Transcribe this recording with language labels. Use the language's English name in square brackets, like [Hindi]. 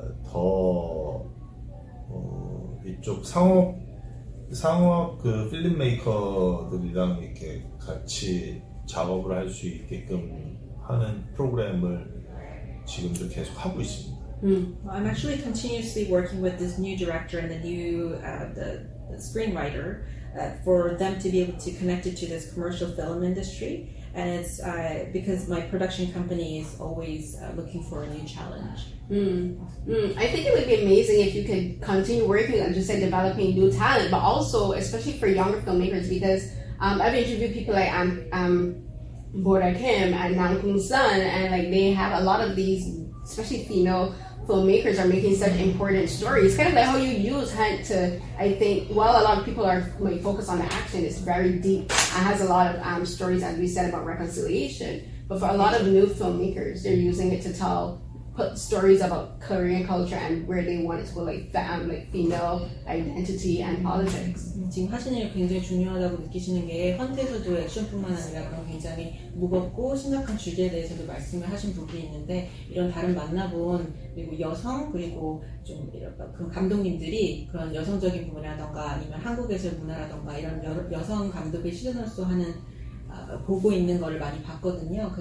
[Korean] 더 이쪽 상업 그 필름메이커들이랑 이렇게 같이 작업을 할 수 있게끔 하는 프로그램을 지금도 계속 하고 있습니다. [English] Well, I'm actually continuously working with this new director and the new the screenwriter for them to be able to connect it to this commercial film industry. And it's because my production company is always looking for a new challenge. I think it would be amazing if you could continue working on just like developing new talent, but also especially for younger filmmakers, because I've interviewed people like Bora Kim and Nam Kung Sun, and like they have a lot of these, especially female filmmakers are making such important stories. Kind of like how you use Hunt to, I think, while a lot of people are focused on the action, it's very deep and has a lot of stories, as we said, about reconciliation. But for a lot of new filmmakers, they're using it to put stories about Korean culture and where they want it to go, like female identity and politics. [Korean] 지금 하시는 일 굉장히 중요하다고 느끼시는 게 헌트에서도 액션뿐만 아니라 그런 굉장히 무겁고 심각한 주제에 대해서도 말씀을 하신 부분이 있는데, 이런 다른 만나본 그리고 여성 그리고 좀 이런 그 감독님들이 그런 여성적인 부분이라던가 아니면 한국에서의 문화라던가 이런 여성 감독의 시선으로서 하는 보고 있는 거를 많이 봤거든요.